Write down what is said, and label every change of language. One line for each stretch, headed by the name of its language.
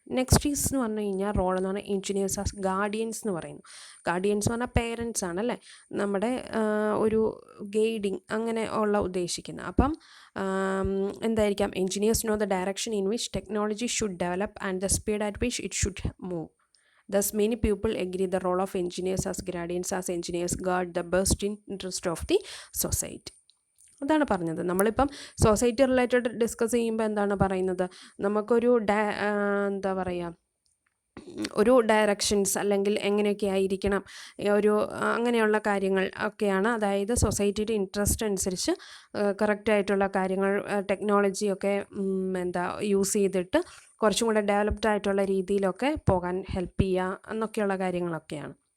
Malayalam: Next is എന്ന് പറഞ്ഞു കഴിഞ്ഞാൽ റോൾ എന്ന് പറഞ്ഞാൽ എഞ്ചിനീയേഴ്സ് ആസ് ഗാർഡിയൻസ് എന്ന് പറയുന്നു. ഗാർഡിയൻസ് എന്ന് പറഞ്ഞാൽ പേരൻസ് ആണല്ലേ, നമ്മുടെ ഒരു ഗൈഡിങ് അങ്ങനെ ഉള്ള ഉദ്ദേശിക്കുന്നത്. അപ്പം എന്തായിരിക്കാം?
English: Engineers know the direction in which technology should develop and the speed at which it should move. Thus, many people agree the role of engineers as guardians, as engineers guard the best interest of the society.
Malayalam: അതാണ് പറഞ്ഞത്. നമ്മളിപ്പം society related discuss ചെയ്യുമ്പോൾ എന്താണ് പറയുന്നത്, നമുക്കൊരു എന്താ പറയുക ഒരു ഡയറക്ഷൻസ് അല്ലെങ്കിൽ എങ്ങനെയൊക്കെ ആയിരിക്കണം ഒരു അങ്ങനെയുള്ള കാര്യങ്ങൾ ഒക്കെയാണ്. അതായത് സൊസൈറ്റിയുടെ ഇൻട്രസ്റ്റ് അനുസരിച്ച് കറക്റ്റായിട്ടുള്ള കാര്യങ്ങൾ ടെക്നോളജിയൊക്കെ എന്താ യൂസ് ചെയ്തിട്ട് കുറച്ചും കൂടെ ഡെവലപ്ഡ് ആയിട്ടുള്ള രീതിയിലൊക്കെ പോകാൻ ഹെൽപ്പ് ചെയ്യുക എന്നൊക്കെയുള്ള കാര്യങ്ങളൊക്കെയാണ്.